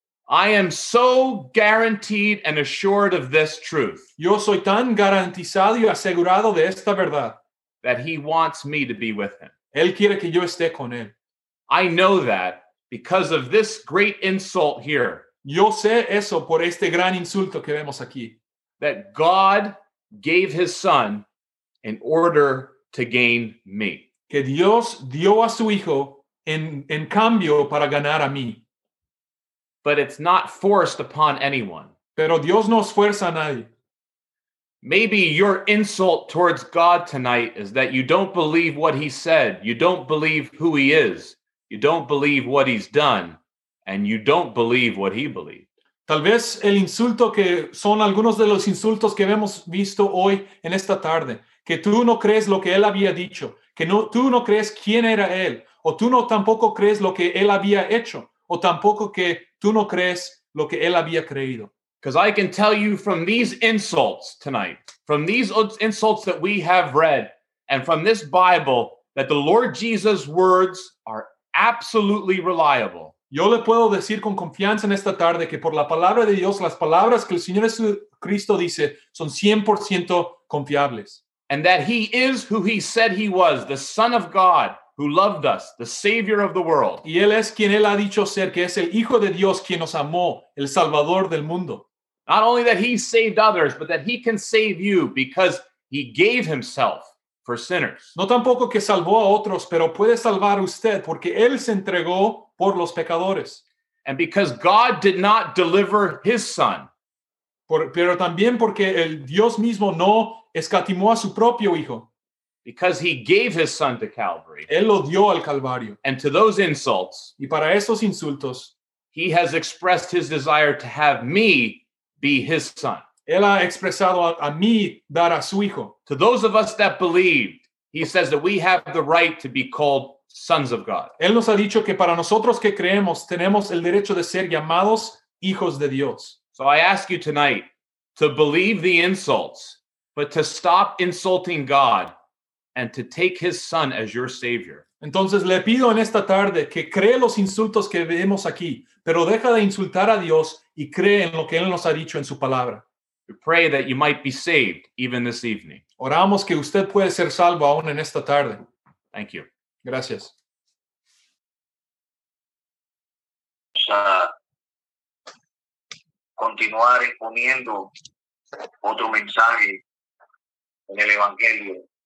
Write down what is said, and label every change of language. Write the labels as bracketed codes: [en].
[en] I am so guaranteed and assured of this truth. [es] Yo soy tan garantizado y asegurado de esta verdad. [en] That he wants me to be with him. [es] Él quiere que yo esté con él. [en] I know that because of this great insult here. [es] Yo sé eso por este gran insulto que vemos aquí. [en] That God gave his son in order to gain me. [es] Que Dios dio a su hijo en cambio para ganar a mí. [en] But it's not forced upon anyone. [es] Pero Dios no esfuerza a nadie. [en] Maybe your insult towards God tonight is that you don't believe what he said, you don't believe who he is, you don't believe what he's done, and you don't believe what he believed. [es] Tal vez el insulto que son algunos de los insultos que hemos visto hoy en esta tarde, que tú no crees lo que él había dicho, que no, tú no crees quién era él, o tú no tampoco crees lo que él había hecho, o tampoco que tú no crees lo que él había creído. [en] Because I can tell you from these insults tonight, from these insults that we have read, and from this Bible, that the Lord Jesus' words are absolutely reliable. [es] Yo le puedo decir con confianza en esta tarde que por la palabra de Dios, las palabras que el Señor Jesucristo dice son 100% confiables. [en] And that he is who he said he was, the Son of God, who loved us, the Savior of the world. [es] Y él es quien él ha dicho ser, que es el Hijo de Dios quien nos amó, el Salvador del mundo. [en] Not only that he saved others, but that he can save you because he gave himself for sinners. [es] No tampoco que salvó a otros, pero puede salvar usted porque él se entregó por los pecadores. [en] And because God did not deliver his son. [es] Pero también porque el Dios mismo no escatimó a su propio hijo. [en] Because he gave his son to Calvary. [es] Él lo dio al Calvario. [en] And to those insults. [es] Y para esos insultos. [en] He has expressed his desire to have me be his son. [es] Él ha expresado a mí dar a su hijo. [en] To those of us that believed, he says that we have the right to be called sons of God. [es] Él nos ha dicho que para nosotros que creemos, tenemos el derecho de ser llamados hijos de Dios. [en] So I ask you tonight to believe the insults, but to stop insulting God. And to take his son as your savior. [es] Entonces le pido en esta tarde que cree los insultos que vemos aquí, pero deja de insultar a Dios y cree en lo que él nos ha dicho en su palabra. [en] We pray that you might be saved even this evening. [es] Oramos que usted puede ser salvo aún en esta tarde. [en] Thank you. [es] Gracias. Continuar exponiendo otro mensaje en el evangelio.